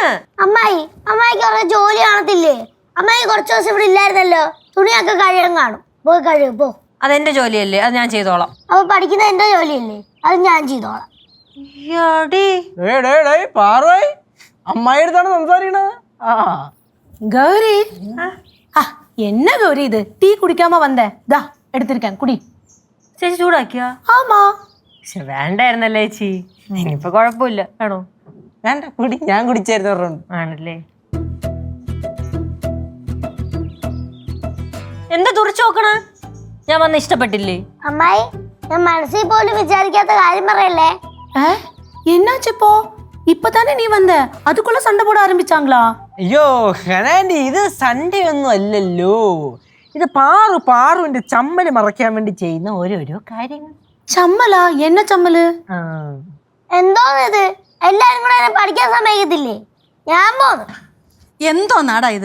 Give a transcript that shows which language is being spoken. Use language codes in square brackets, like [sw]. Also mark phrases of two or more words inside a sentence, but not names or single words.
[ml] അമ്മായിക്ക് കുറേ ജോലി കാണത്തില്ലേ? അമ്മായി കുറച്ച് ദിവസം ഇവിടെ ഇല്ലായിരുന്നല്ലോ, തുണിയൊക്കെ കഴിയാൻ കാണും. പോയി കഴിയും പോ. അതെന്റെ ജോലിയല്ലേ, അത് ഞാൻ ചെയ്തോളാം. അപ്പൊ പഠിക്കുന്ന എന്റെ ജോലിയല്ലേ, അത് ഞാൻ ചെയ്തോളാം. അമ്മായി അടുത്താണ് സംസാരിക്കണത്. [ta] கௌரி என்ன கௌரி இது? டீ குடிக்காம வந்த? தா எடுத்திருக்கேன், குடி. [ml] ചേച്ചി ചൂടാക്കിയാ? [ta] ஆமா. [ml] പക്ഷെ വേണ്ടായിരുന്നല്ലേ ചേച്ചി. ഇനിയിപ്പൊ കുഴപ്പമില്ല. വേണോ? വേണ്ട, കുടി. ഞാൻ കുടിച്ചായിരുന്നു. ആണല്ലേ? എന്താ തുറച്ചു നോക്കണ? ഞാൻ വന്ന് ഇഷ്ടപ്പെട്ടില്ലേ? അമ്മായി, ഞാൻ മനസ്സിൽ പോലും വിചാരിക്കാത്ത കാര്യം പറയല്ലേ. [ta] என்னாச்சு இப்போ? இப்பதானே நீ வந்த, அதுக்குள்ள சண்டை போட ஆரம்பிச்சாங்களா? [ml] അയ്യോ ഹനാൻഡി, ഇത് സൺഡേ ഒന്നും അല്ലല്ലോ. ഇത് പാറുവിന്റെ ചമ്മല് മറയ്ക്കാൻ വേണ്ടി ചെയ്യുന്ന ഓരോരോ കാര്യങ്ങൾ. ചമ്മലാ? എന്ന ചമ്മല്? എന്തോന്നിത്? എല്ലാരും കൂടെ എന്നെ പഠിക്കാൻ സമ്മതിക്കത്തില്ലേ? ഞാൻ പോന്നു. എന്തോ നാടാ ഇത്?